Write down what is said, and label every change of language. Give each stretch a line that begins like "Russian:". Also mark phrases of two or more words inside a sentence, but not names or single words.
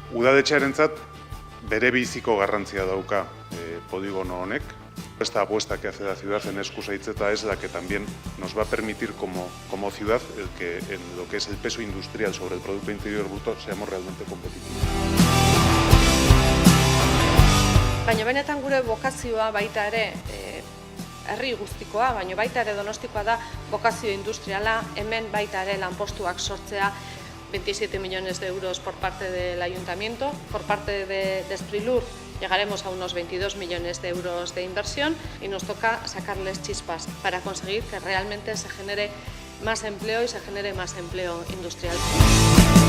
Basque: Udaletxearentzat bere biziko garrantzia dauka poligono honek.
Spanish: Esta apuesta que hace la ciudad en Eskusaitzeta es la que también nos va a permitir como ciudad el que en lo que es el peso industrial sobre el Producto Interior Bruto seamos realmente competitivos.
Basque: Baina benetan gure bokazioa baita ere herri guztikoa, baina baita ere Donostikoa da bokazio industriala, hemen baita ere lanpostuak sortzea,
Spanish: 27 millones de euros por parte del Ayuntamiento, por parte de Sprilur llegaremos a unos 22 millones de euros de inversión y nos toca sacarles chispas para conseguir que realmente se genere más empleo y se genere más empleo industrial.